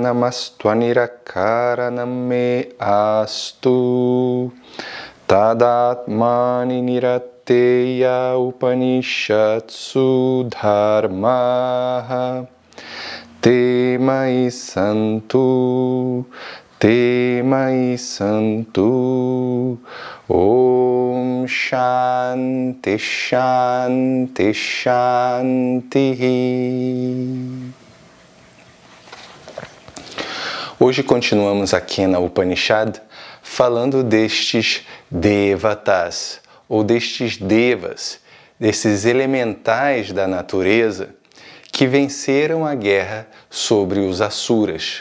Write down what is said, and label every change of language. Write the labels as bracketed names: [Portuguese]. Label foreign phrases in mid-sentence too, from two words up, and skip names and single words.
[Sanskrit] नमस्तु अनिराकरणम् मे अस्तु तदात्मनि निरतेय उपनिषत्सु धर्माः ते मयि सन्तु ॐ शान्ति शान्ति शान्ति. [Portuguese] Hoje continuamos aqui na Upanishad falando destes devatas, ou destes devas, desses elementais da natureza que venceram a guerra sobre os asuras.